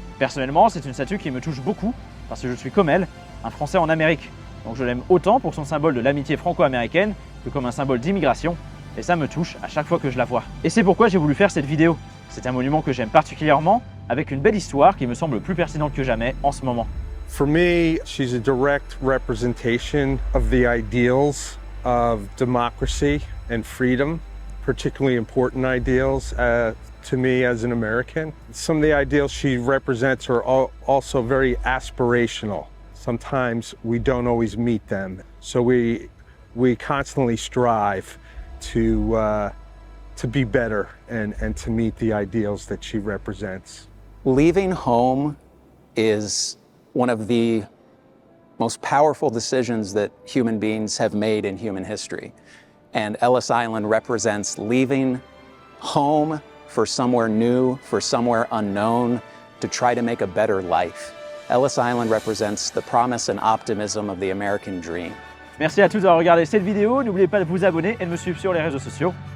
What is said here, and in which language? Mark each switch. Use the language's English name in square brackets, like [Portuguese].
[French] Personnellement, c'est une statue qui me touche beaucoup, parce que je suis comme elle, un Français en Amérique. Donc je l'aime autant pour son symbole de l'amitié franco-américaine que comme un symbole d'immigration, et ça me touche à chaque fois que je la vois. Et c'est pourquoi j'ai voulu faire cette vidéo. C'est un monument que j'aime particulièrement, avec une belle histoire qui me semble plus pertinente que jamais en ce moment. [English] For me, she's a direct representation of the ideals of democracy and freedom, particularly important ideals to me as an American. Some of the ideals she represents are also very aspirational. Sometimes we don't always meet them, so we constantly strive to be better and to meet the ideals that she represents. Leaving home is one of the most powerful decisions that human beings have made in human history. And Ellis Island represents leaving home for somewhere new, for somewhere unknown, to try to make a better life. Ellis Island represents the promise and optimism of the American dream. [French] Merci à tous d'avoir regardé cette vidéo. N'oubliez pas de vous abonner et de me suivre sur les réseaux sociaux.